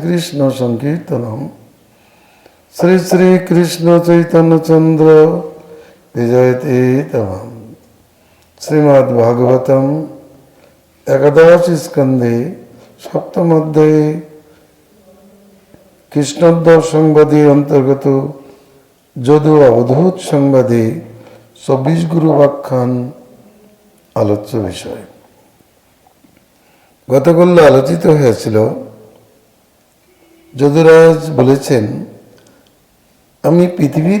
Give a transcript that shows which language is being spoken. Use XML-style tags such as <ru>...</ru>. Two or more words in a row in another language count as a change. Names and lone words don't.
<sa>कृष्ण संकीर्तनम श्री श्री कृष्ण चैतन्य चंद्र विजयते तमम। श्रीमद् भागवतम एकादश स्कंदे सप्तम अध्याय कृष्णोद्धार संवादे अंतर्गत</sa> <bn>যদু অবধূত সংবাদে 24 গুরু ব্যাখ্যান আলোচ্য বিষয়। গতকাল আলোচিত হয়েছিল যদুরাজ বলেছেন, আমি পৃথিবীর</bn>